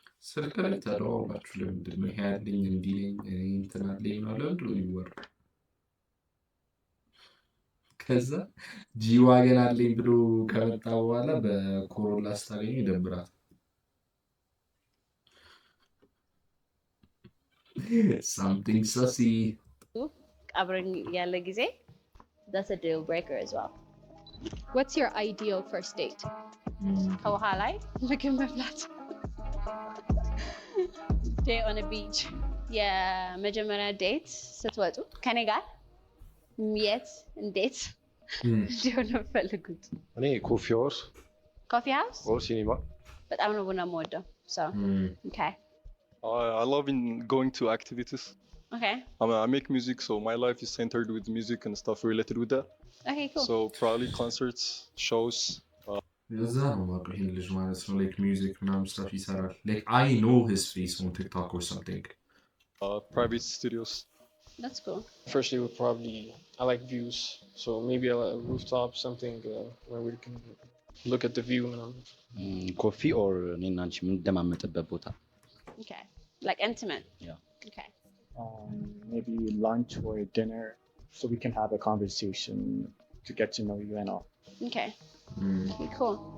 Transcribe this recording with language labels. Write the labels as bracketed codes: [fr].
[am] ስልክ ላይ ተደዋውላችሁ ለምንድን ነው ይሄ ያለኝ እንዲህ ነኝ እንትን አለኝ ነው ለምንድን ነው የሚወራው? ከዛ ጂዋገን አለኝ ብሎ ከመጣ በኋላ በኮሮላ ስታገኙ ይደብራል። [en] something sussy. [am] አብረን ያለ ጊዜ [en] that's a deal breaker as well. What's your ideal first date? [am] ከውሃ ላይ ምግብ መብላት [en] day on a beach. [am] የመጀመሪያ ዴት ስትወጡ ከኔ ጋር የት እንዴት እንዲሆን ነው የምፈልጉት? እኔ ኮፊ ኮፊ ሃውስ ኦር ሲኒማ በጣም ነው ቡና የምወደው [en] so okay. I love going to activities. Okay. I make music, so my life is centered with music and stuff related with that. Okay, cool. So probably concerts, shows. [am] እዛ ነው የማውቀው ይሄን ልጅ ማለት ነው [en] like music [am] ምናምን [en] stuff [am] ይሰራል [en] like I know his face on TikTok or something. Private studios. That's cool. Firstly, would probably I like views, so maybe a rooftop, something where we can look at the view. [am] ኮፊ ኦር እኔና አንቺ የምንደማመጥበት ቦታ? [en] Okay. Like intimate? Yeah. Okay. Maybe lunch or dinner so we can have a conversation to get to know you and all. Okay. Okay, cool.